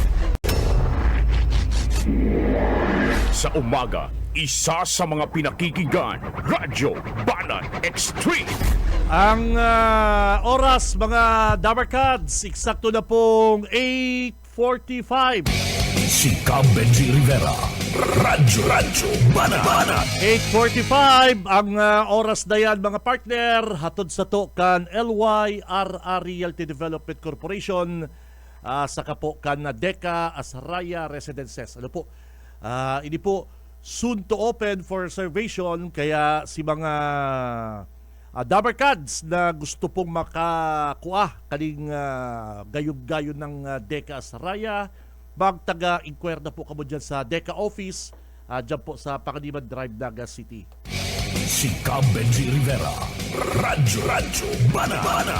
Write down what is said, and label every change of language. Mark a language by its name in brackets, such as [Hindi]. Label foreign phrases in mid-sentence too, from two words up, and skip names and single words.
[Filipino] Sa umaga, isa sa mga pinakikinggan, Radyo Banat Extreme. Ang oras mga Dabarkads, eksakto na pong 8:45. Si Cab Benji Rivera, Radyo Banat. 8:45 ang oras na yan mga partner. [Bikol] Hatod sa to kan [English] LYRR Realty Development Corporation, [Bikol] saka po kan Deca Asraya Residences. [English] Ini po soon to open for reservation, [Bikol] kaya si mga Dabarkads na gusto pong makakuha kaling gayog-gayon ng Deca Asraya, magtaga-inquire na po kamo dyan sa Deca office, dyan po sa Pangaliman Drive, Naga City. Si Cab Benji Rivera, Radyo Banat.